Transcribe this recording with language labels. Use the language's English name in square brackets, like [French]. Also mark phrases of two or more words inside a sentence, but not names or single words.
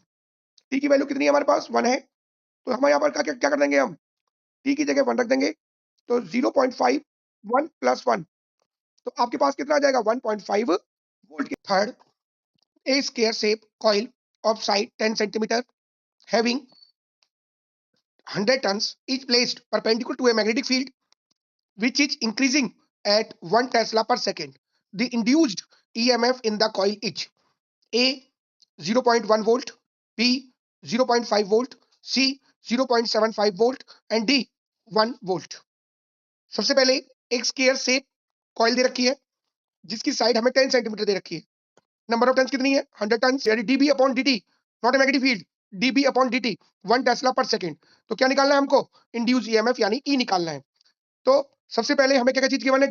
[Hindi] टी की वैल्यू कितनी है हमारे पास 1 है, तो हम यहाँ पर क्या कर देंगे, हम टी की जगह 1 रख देंगे, तो 0.5 1 प्लस 1, तो आपके पास कितना आ जाएगा 1.5 वोल्ट। [English] Third, a square shape coil of side 10 centimeter having 100 tons is placed perpendicular to a magnetic field which is increasing at 1 Tesla per second. The induced EMF in the coil is A 0.1 volt, B 0.5 volt, C 0.75 volt and D 1 volt. [Hindi] सबसे पहले एक [English] square shape coil [Hindi] दे रखी है जिसकी साइड हमें 10 सेंटीमीटर दे रखी है। [English] number of turns [Hindi] कितनी है 100 टर्न्स, यानी dB अपॉन dt, [English] not a magnetic field, [Hindi] dB अपॉन dt 1 [English] tesla per second. [Hindi] तो क्या निकालना है हमको? [English] induced EMF [Hindi] यानी E निकालना है। तो सबसे पहले हमें क्या-क्या चीज गिवन है?